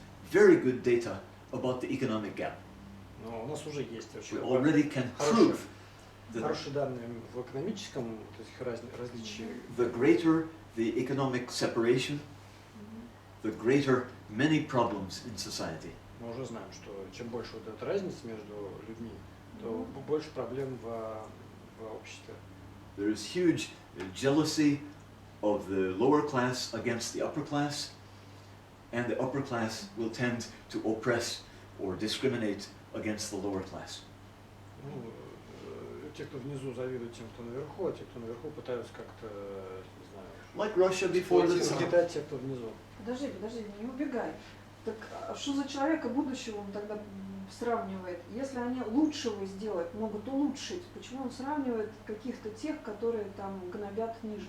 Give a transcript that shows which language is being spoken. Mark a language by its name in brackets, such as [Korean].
[English] very good data about the economic gap. [Russian] Но у нас уже есть [English] We [Russian] очень [English] already can prove that [Russian] хорошие данные в экономическом этих различиях. [English] the greater the economic separation, the greater many problems in society. [Russian] Мы уже знаем, что чем больше вот эта разница между людьми, то больше проблем в обществе. [English] There is huge jealousy of the lower class against the upper class, and the upper class will tend to oppress or discriminate against the lower class. [Russian] Ну, те, кто внизу, завидуют тем, кто наверху, а те, кто наверху, пытаются как-то, не знаю, [English] Like Russia before the [Russian] согнетать тех, кто внизу. Подожди, не убегай. Так а что за человека будущего он тогда сравнивает? Если они лучшего сделать, могут улучшить, почему он сравнивает каких-то тех, которые там гнобят нижних?